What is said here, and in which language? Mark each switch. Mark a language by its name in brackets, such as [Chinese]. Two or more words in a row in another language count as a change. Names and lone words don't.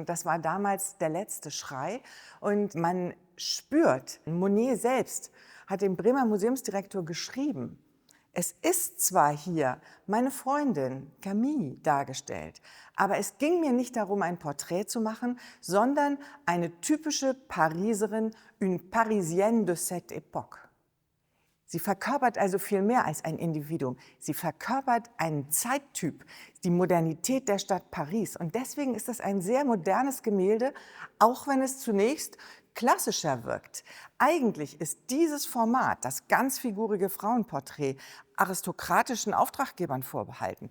[German] Das war damals der letzte Schrei. Und man spürt, Monet selbst hat dem Bremer Museumsdirektor geschrieben, es ist zwar hier meine Freundin Camille dargestellt, aber es ging mir nicht darum, ein Porträt zu machen, sondern eine typische Pariserin, [French] une Parisienne de cette époque. [German] Sie verkörpert also viel mehr als ein Individuum. Sie verkörpert einen Zeittyp, die Modernität der Stadt Paris. Und deswegen ist das ein sehr modernes Gemälde, auch wenn es zunächst klassischer wirkt. Eigentlich ist dieses Format, das ganzfigurige Frauenporträt, aristokratischen Auftraggebern vorbehalten.